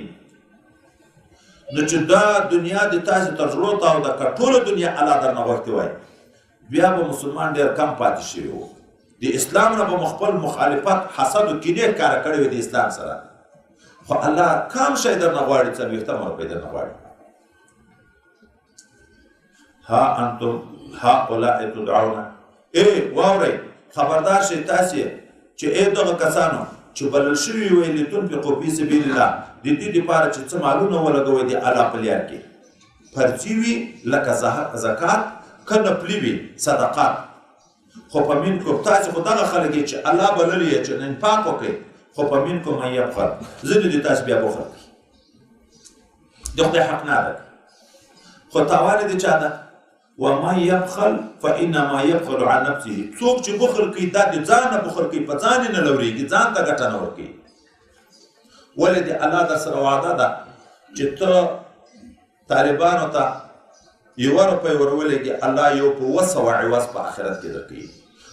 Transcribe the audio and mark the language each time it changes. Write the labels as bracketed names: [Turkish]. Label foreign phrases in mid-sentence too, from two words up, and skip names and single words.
[Pashto] نو چې دا دنیا د تاسې تر زړو ته او د ټوله دنیا الله درنه غوښتې وای، بیا به مسلمان ډېر کم پاتې شوي و. د اسلام نه به مو خپل مخالفت حسد و کینې ښکاره کړی وي د اسلام سره، خو الله کم شی درنه غواړي، 40 روپۍ درنه غواړي. [Arabic] ها انتم هؤلاء تدعون [Pashto] واورئ خبردار شئ تاسې چې دغه کسانو چې بلل شوي وئ [Arabic] لتنفقوا فی سبیل الله [Pashto] د دې دپاره چې څه مالونه ولګوئ د الله په لار کې، فرضي وي لکه زکات که نفلي وي صدقات. خو په منکم تاسې خو دغه خلک چې الله بللي یې چې انفاق وکړئ، خو په [Arabic] منکم من یبخل [Pashto] ځینې د تاسې بیا بخل کوي، د خدای حق نه ادا کوي، خو تاوان یې د چا ده؟ [Arabic] ومن یبخل فانما یبخل عن نفسه [Pashto] څوک چې بخل کوي دا د ځان نه بخل کوي، په ځان یې نه لورېږي، ځان ته ګټه نه ورکوي. ولې د الله در سره وعده ده چې ته طالبانو ته 1 روپۍ ورولېږي، الله یو په 200 عوض په آخرت کې درکوي.